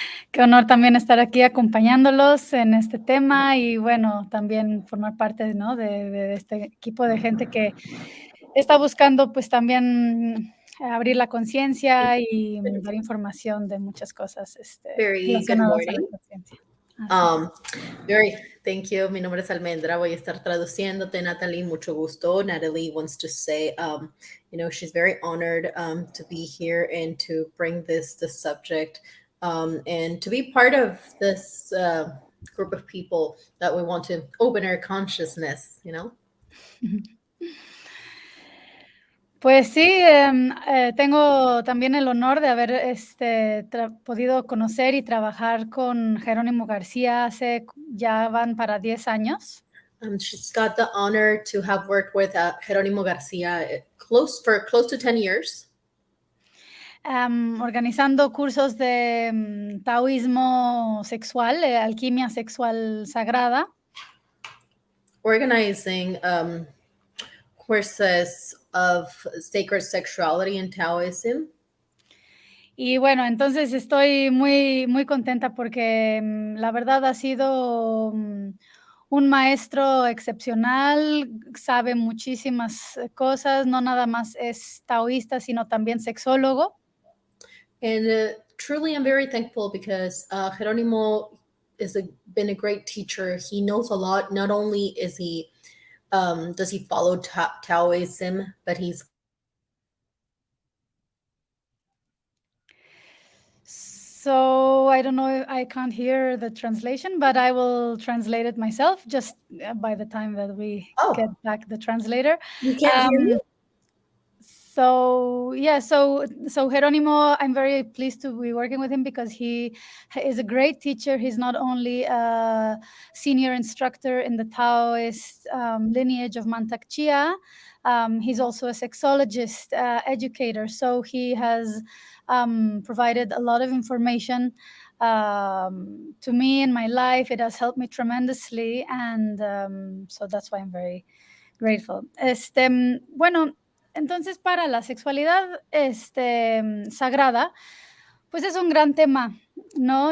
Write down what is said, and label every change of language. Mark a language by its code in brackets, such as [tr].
[es] Qué honor también estar aquí acompañándolos en este tema y bueno, también formar parte, ¿no?, de este equipo de gente que está buscando pues también abrir la conciencia y dar información de muchas cosas relacionadas a la conciencia. [en] Thank you. [es] Mi nombre es Almendra. Voy a estar traduciéndote, Natalie. Mucho gusto. [en] Natalie wants to say, she's very honored to be here and to bring this subject and to be part of this group of people that we want to open our consciousness, [es] Pues sí, tengo también el honor de haber podido conocer y trabajar con Jerónimo García ya van para 10 años. [en] She's got the honor to have worked with Jerónimo García for close to 10 years. [es] Organizando cursos de taoísmo sexual, alquimia sexual sagrada. [en] Organizing courses of sacred sexuality in Taoism. [es] Y bueno, entonces estoy muy, muy contenta porque la verdad ha sido un maestro excepcional, sabe muchísimas cosas, no nada más es taoísta, sino también sexólogo. [en] And truly I'm very thankful because Jerónimo been a great teacher. He knows a lot. Not only is he does he follow Taoism, but he's So I don't know, I can't hear the translation, but I will translate it myself just by the time that we get back the translator. You can't hear me? So yeah, so Jerónimo, I'm very pleased to be working with him because he is a great teacher. He's not only a senior instructor in the Taoist lineage of Mantak Chia, he's also a sexologist, educator. So he has provided a lot of information to me in my life. It has helped me tremendously, and so that's why I'm very grateful. [es] Bueno, entonces para la sexualidad sagrada, pues es un gran tema, ¿no?